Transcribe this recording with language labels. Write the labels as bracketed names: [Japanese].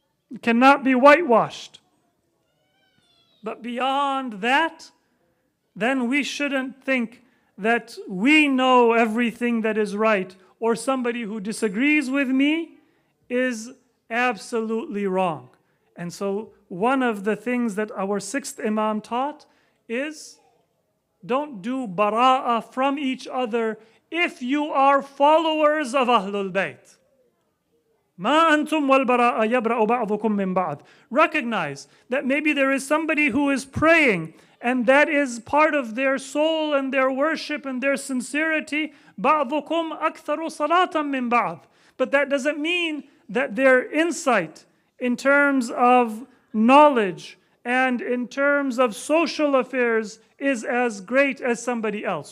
[English] It cannot be whitewashed. But beyond that, then we shouldn't think that we know everything that is right, or somebody who disagrees with me is absolutely wrong. And so one of the things that our sixth Imam taught is don't do bara'ah from each other if you are followers of Ahlul Bayt. [Arabic] ما أنتم والبراء يبرأ بعضكم من بعض. [English] Recognize that maybe there is somebody who is praying and that is part of their soul and their worship and their sincerity. [Arabic] بعضكم أكثر صلاة من بعض. [English] But that doesn't mean that their insight in terms of knowledge and in terms of social affairs is as great as somebody else.